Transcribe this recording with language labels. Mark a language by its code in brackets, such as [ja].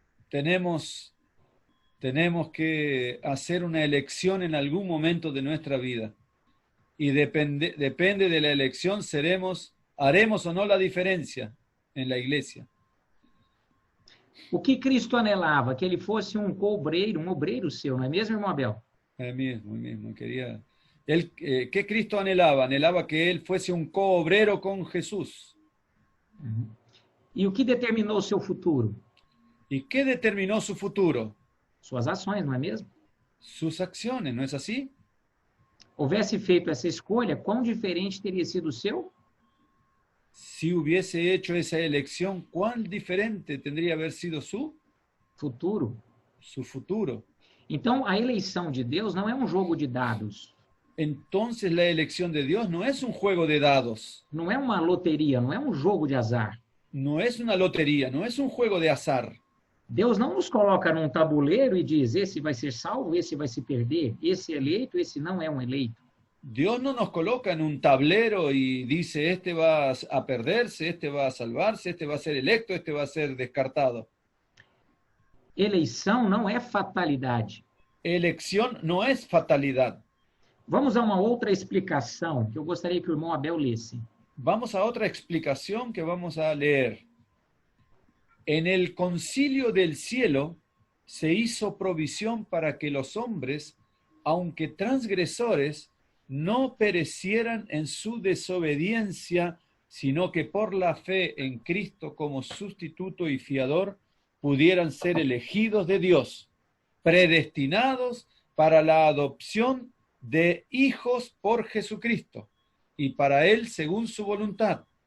[es] Tenemos que hacer una elección en algún momento de nuestra vida. Y depende de la elección, haremos o no la diferencia en la iglesia. [pt] O que Cristo anelava? Que ele fosse um obreiro seu, não é mesmo, irmão Abel? É mesmo. [es] ¿Qué Cristo anhelaba? Anhelaba que él fuese un coobrero con Jesús. [pt] E o que determinou o seu futuro? [es] ¿Y qué determinó su futuro? [pt] Suas ações, não é mesmo? [es] Sus acciones, ¿no es así? [pt] Houvesse feito essa escolha, quão diferente teria sido o seu? [es] Si hubiese hecho esa elección, ¿cuán diferente tendría haber sido su [pt] Futuro. [es] futuro? [pt] Então, a eleição de Deus não é um jogo de dados, [es] Entonces la elección de Dios no es un juego de dados, [pt] não é uma loteria, não é um jogo de azar. [es] no es una lotería, no es un juego de azar. [pt] Deus não nos coloca num tabuleiro e diz, esse vai ser salvo, esse vai se perder, esse é eleito, esse não é um eleito. [es] Dios no nos coloca en un tablero y dice, este va a perderse, este va a salvarse, este va a ser electo, este va a ser descartado. [pt] Eleição não é fatalidade. [es] Elección no es fatalidad. [pt] Vamos a uma outra explicação que eu gostaria que o irmão Abel lesse. [es] Vamos a otra explicación que vamos a leer. En el concilio del cielo se hizo provisión para que los hombres, aunque transgresores, no perecieran en su desobediencia, sino que por la fe en Cristo como sustituto y fiador pudieran ser elegidos de Dios, predestinados para la adopción de hijos por Jesucristo, y para Él según su voluntad.